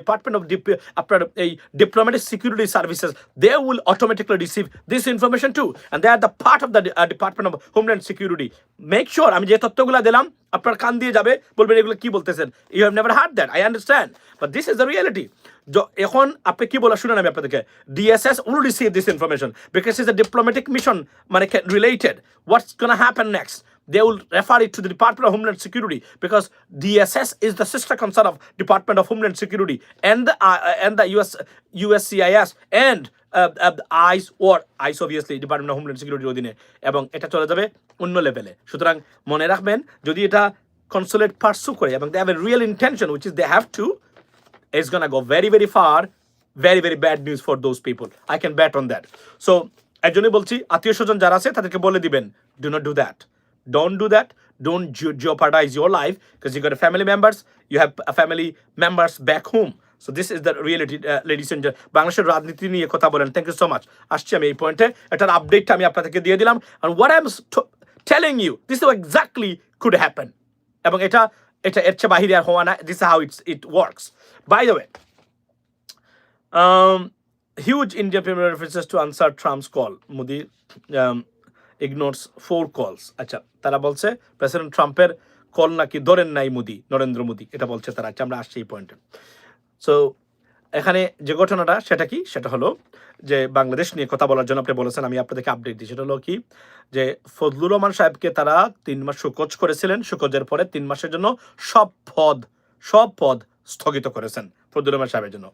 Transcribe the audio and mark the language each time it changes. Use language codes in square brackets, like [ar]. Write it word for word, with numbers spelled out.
[en] department of ডিপ [bn] আপনার এই [en] Diplomatic security services, they will automatically receive this information too, and they are the part of the Department of Homeland Security. Make sure, [bn] আমি যে তথ্যগুলো দিলাম আপনার কান দিয়ে যাবে, বলবেন এগুলো কি বলতেছেন, [en] You have never heard that, I understand, but this is the reality. [bn] এখন আপনি কি বলা শুনেন, আমি আপনাদেরকে, [en] DSS will receive this information because is a diplomatic mission মানে related, what's gonna happen next, they will refer it to the Department of Homeland Security, because D S S is the sister concern of Department of Homeland Security, and the uh, uh, and the U S USCIS, and uh, uh, the ICE, or ICE obviously Department of Homeland Security [bn] অধীনে, এবং এটা চলে যাবে অন্য লেভেলে। সুতরাং মনে রাখবেন, যদি এটা কনসোলেট পার্সু করে, এবং [en] They have a real intention which is they have to, it's gonna go very very far, very very bad news for those people, I can bet on that. So [bn] এর জন্যই বলছি আত্মীয় স্বজন যারা আছে তাদেরকে বলে দিবেন, [en] Do not do that, don't do that, don't jeopardize your life, because you got family members, you have family members back home. So this is the reality ladies and. [bn] বাংলাদেশের রাজনীতি নিয়ে কথা বলেন, [en] Thank you so much. [bn] আসছি আমি এই পয়েন্টে, এটার আপডেটটা আমি আপনাদেরকে দিয়ে দিলাম। আর [en] what I am telling you this exactly could happen, [bn] এবং এটা এটা এর চেয়ে বাহিরে আর হওয়া না। [en] This how it's it works. By the way, Um, huge India Premier refuses to answer Trump's call. Modi um, ignores four calls. [bn] আচ্ছা, তারা বলছে প্রেসিডেন্ট ট্রাম্পের কল নাকি ধরেন নাই মোদি, নরেন্দ্র মোদি, এটা বলছে তারা। আচ্ছা, আমরা আসছি এই পয়েন্টে। সো এখানে যে ঘটনাটা সেটা কি, সেটা হলো যে বাংলাদেশ নিয়ে কথা বলার জন্য আপনি বলেছেন, আমি আপনাদেরকে আপডেট দিই। সেটা হলো কি যে ফজলুর রহমান সাহেবকে তারা তিন মাস সুকজ করেছিলেন, সুকজের পরে তিন মাসের জন্য সব পদ সব পদ স্থগিত করেছেন ফজলুর রহমান সাহেবের জন্য।